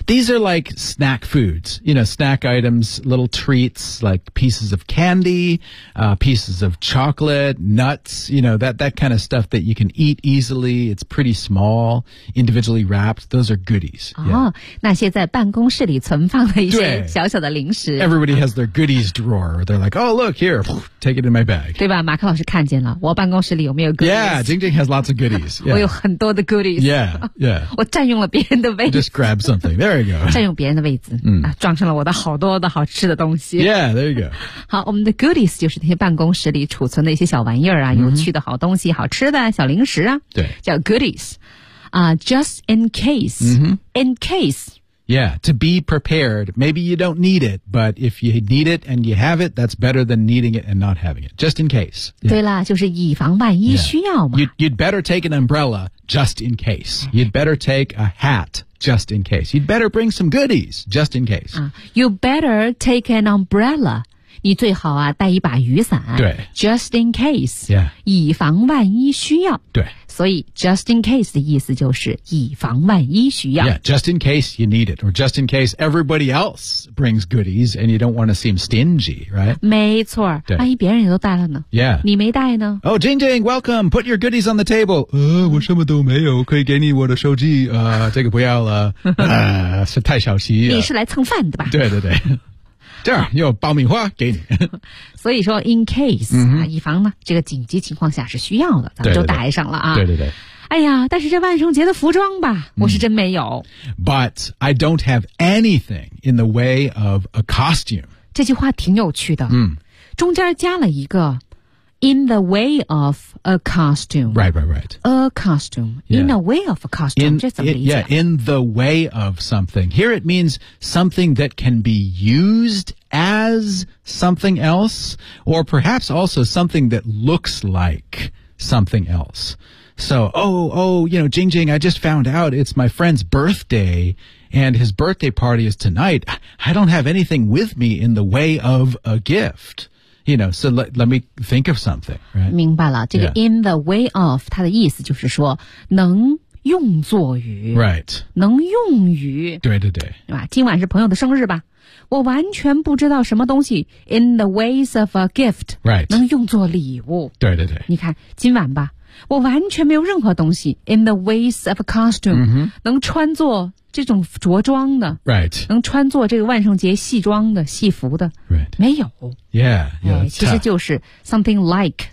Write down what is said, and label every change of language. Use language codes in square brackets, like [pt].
[en] These are like snack foods, you know, snack items, little treats like pieces of candy,、pieces of chocolate, nuts, you know, that kind of stuff that you can eat easily. It's pretty small, individually wrapped. Those are goodies. [zh] 哦、 [en] oh, yeah. [zh] ，那些在办公室里存放的一些小小的零食。 [en] Everybody has their goodies drawer. They're like, oh, look here, take it in my bag. [zh] 对吧？马克老师看见了我。办公室里有没有 goodies? [en] Yeah, Jing Jing has lots of goodies.、Yeah. [zh] 我有很多的 goodies. [en] Yeah, yeah. [zh] 我占用了别人的位置。 [en] Just grab something. There you go. [zh] 占用别人的位置、 mm. 啊、装上了我的好多的好吃的东西。 [en] Yeah, there you go. [zh] 好，我们的 goodies 就是那些办公室里储存的一些小玩意儿啊、 mm-hmm. 有趣的好东西好吃的小零食啊。对。叫 [en] goodies.、just in case.、 Mm-hmm. In case. Yeah, to be prepared. Maybe you don't need it, but if you need it and you have it, that's better than needing it and not having it. Just in case.、Yeah. [zh] 对了就是以防万一需要嘛。 [en] Yeah. You'd better take an umbrella just in case. You'd better take a hat just in case. You'd better bring some goodies just in case.、 You better take an umbrella. [zh] 你最好啊带一把雨伞。对。 [en] Just in case. Yeah. [zh] 以防万一需要。对。所以 [en] just in case [zh] 的意思就是以防万一需要。 [en] Yeah, just in case you need it, or just in case everybody else brings goodies and you don't want to seem stingy, right? [zh] 没错，万一别人也都带了呢 [en] ？Yeah, [zh] 你没带呢 [en] ？Oh, Jing Jing, welcome. Put your goodies on the table. [zh] 我什么都没有，可以给你我的手机。这个不要了，是太小气。你是来蹭饭的吧？对对对。这儿有爆米花给你所以说 [en] in case、 [zh] 嗯啊、以防呢这个紧急情况下是需要的咱们就带上了啊对对 对, 对, 对哎呀但是这万圣节的服装吧、嗯、我是真没有 [en] but I don't have anything in the way of a costume [zh] 这句话挺有趣的、嗯、中间加了一个 [en] in the way of a costume right right right a costume、yeah. in a way of a costume in, [zh] 这怎么理解 [en] yeah in the way of something here it means something that can be used as something else or perhaps also something that looks like something else so oh you know Jing Jing I just found out it's my friend's birthday and his birthday party is tonight I don't have anything with me in the way of a giftYou know, so let me think of something, right? [zh] 明白了，这个 [en] in the way of [zh] 它的意思就是说能用作于 [en] Right. [zh] 能用于对对对。对吧？今晚是朋友的生日吧？我完全不知道什么东西 [en] in the ways of a gift、 right. [zh] 能用作礼物。对对对，你看今晚吧，我完全没有任何东西 [en] in the ways of a costume、 mm-hmm. [zh] 能穿作这种着装的、 [en] right. [zh] 能穿作这个万圣节戏装的戏服的、 [en] right. [zh] 没有 [en] yeah, yeah,、 [zh] 其实就是 [en] something like、